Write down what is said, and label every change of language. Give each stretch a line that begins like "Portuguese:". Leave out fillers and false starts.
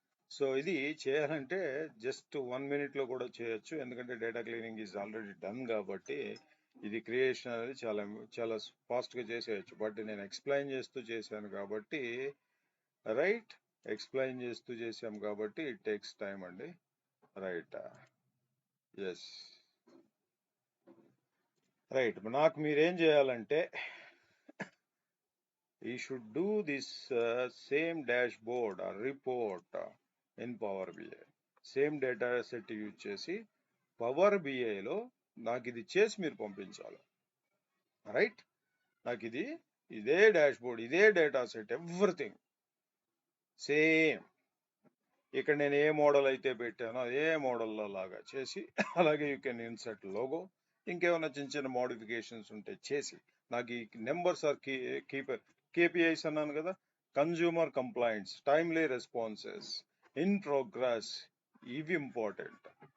Telugu: So ఇది చేయాలంటే just 1 minute లో కూడా చేయొచ్చు, ఎందుకంటే
English: data cleaning is already done
Telugu: కాబట్టి ఇది క్రియేషన్ అనేది చాలా చాలా ఫాస్ట్ గా చేసేయచ్చు. బట్ నేను ఎక్స్ప్లెయిన్ చేస్తూ చేశాను కాబట్టి, రైట్, ఎక్స్ప్లెయిన్ చేస్తూ చేసాం కాబట్టి
English: it takes time
Telugu: అండి, రైట్.
English: Yes, right.
Telugu: నాకు మీరేం చేయాలంటే
English: you should do this same dashboard or report in Power BI.
Telugu: Same data set use చేసి పవర్ బిఐలో నాకు ఇది చేసి మీరు పంపించాలి, రైట్. నాకు ఇదే డాష్బోర్డ్, ఇదే డేటా సెట్, ఎవ్రీథింగ్ సేమ్. ఇక్కడ నేను ఏ మోడల్ అయితే పెట్టానో అదే మోడల్లో లాగా చేసి, అలాగే
English: you can insert logo,
Telugu: ఇంకేమైనా చిన్న చిన్న మోడిఫికేషన్స్ ఉంటే చేసి, నాకు ఈ నెంబర్స్ ఆర్ కేపీఐస్ అన్నాను కదా, consumer complaints, timely responses, in progress, ఇవి ఇంపార్టెంట్.